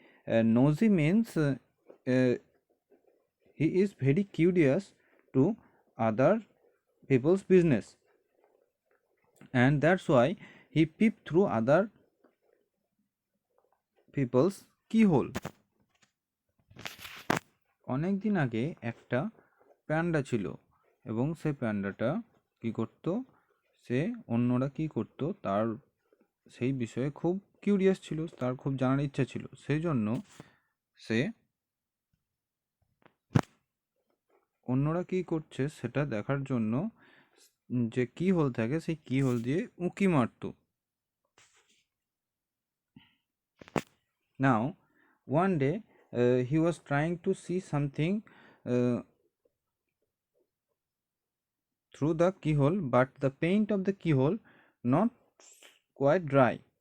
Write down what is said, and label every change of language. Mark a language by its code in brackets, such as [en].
[en] Nosy means uh, he is very curious to other people's business, and that's why he peeped through other people's keyhole. [bn] অনেক দিন আগে একটা panda ছিল এবং সেই প্যান্ডাটা কি করত, সে অন্যরা কি করত তার সেই বিষয়ে খুব কিউরিয়াস ছিল, তার খুব জানার ইচ্ছা ছিল। সেই জন্য সে অন্যরা কি করছে সেটা দেখার জন্য যে কি হোল থাকে সেই কি হোল দিয়ে উঁকি মারত। [en] Now one day he was trying to see something through the keyhole, but the paint of the keyhole not quite dry.